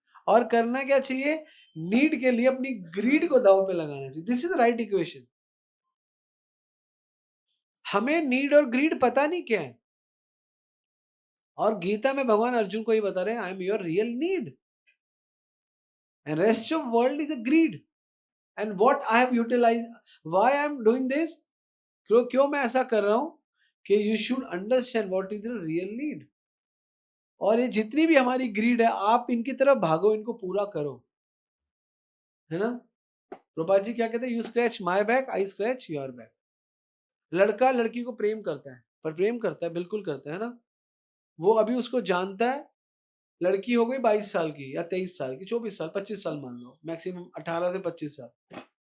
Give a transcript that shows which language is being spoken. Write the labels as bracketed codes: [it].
[hi] और करना क्या चाहिए, नीड के लिए अपनी ग्रीड को दांव पे लगाना चाहिए। [en] This is the right equation. [hi] हमें नीड और ग्रीड पता नहीं क्या है, और गीता में भगवान अर्जुन को ही बता रहे हैं, [en] I am your real need, and rest of world is a greed. And what I have utilized, why I am doing this, [hi] क्यों मैं ऐसा कर रहा हूं, [en] कि you should understand what is the real need. [hi] और ये जितनी भी हमारी ग्रीड है, आप इनकी तरफ भागो, इनको पूरा करो, है ना। प्रभुपाद जी क्या कहते हैं, [en] You scratch my back, I scratch your back. [hi] लड़का लड़की को प्रेम करता है, पर प्रेम करता है, बिल्कुल करता है ना। वो अभी उसको जानता है, लड़की हो गई 22 साल की या 23 साल की, 24 साल, 25 साल मान लो, मैक्सिमम 18 से 25 साल।